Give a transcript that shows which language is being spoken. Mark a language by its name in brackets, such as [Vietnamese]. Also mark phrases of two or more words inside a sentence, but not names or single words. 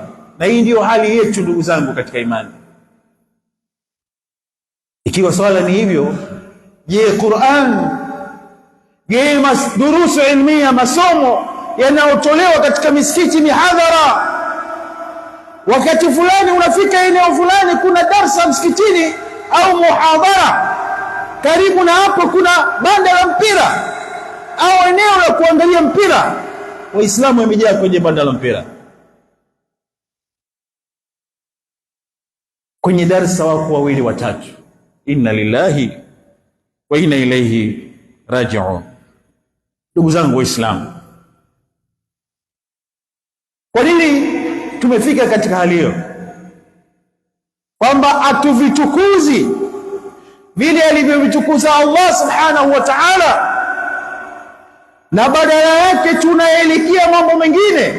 [Swahili] Na hii ndiyo hali yetu ndugu zangu katika imani. Ikiwa swala ni hivyo, je, Qur'an, je, [Arabic] دروس علمية, [Swahili] masomo yanayotolewa katika misikiti, mihadhara, wakati fulani unafika eneo fulani kuna darsa msikitini au muhadhara, karibu na hapo kuna banda la mpira au eneo la kuangalia mpira, Waislamu wamejaa kwenye banda la mpira. Kwenye darsa wako wawili watatu, [Arabic] إنا لله وإنا إليه راجعون. [Swahili] Ndugu zangu Waislamu, kwa nini tumefika katika hali hiyo, kwamba hatuvitukuzi vile alivyovitukuza Allah [Arabic] سبحانه وتعالى, [Swahili] na badala yake tunaelekea mambo mengine?